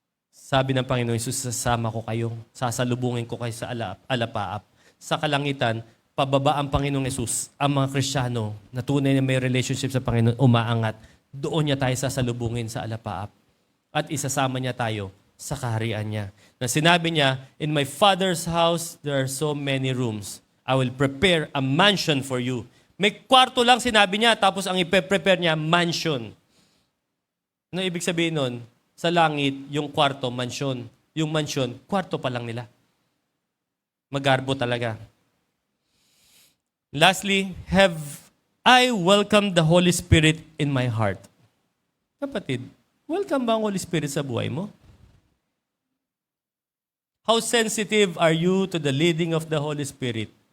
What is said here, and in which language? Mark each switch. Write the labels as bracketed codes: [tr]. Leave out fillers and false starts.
[tl] Sabi ng Panginoong Yesus, sasama ko kayo, sasalubungin ko kayo sa alapaap. Sa kalangitan, pababa ang Panginoong Yesus, ang mga Kristiyano na tunay na may relationship sa Panginoon, umaangat. Doon niya tayo sasalubungin sa alapaap. At isasama niya tayo sa kaharian niya. Na sinabi niya, [en] in my Father's house, there are so many rooms. I will prepare a mansion for you. [tl] May kwarto lang sinabi niya, tapos ang ipe-prepare niya, mansion. Ano ibig sabihin nun? Sa langit, yung kwarto, mansion. Yung mansion, kwarto pa lang nila. Magarbo talaga. [en] Lastly, have I welcomed the Holy Spirit in my heart? [tl] Kapatid, welcome ba ang Holy Spirit sa buhay mo? [en] How sensitive are you to the leading of the Holy Spirit?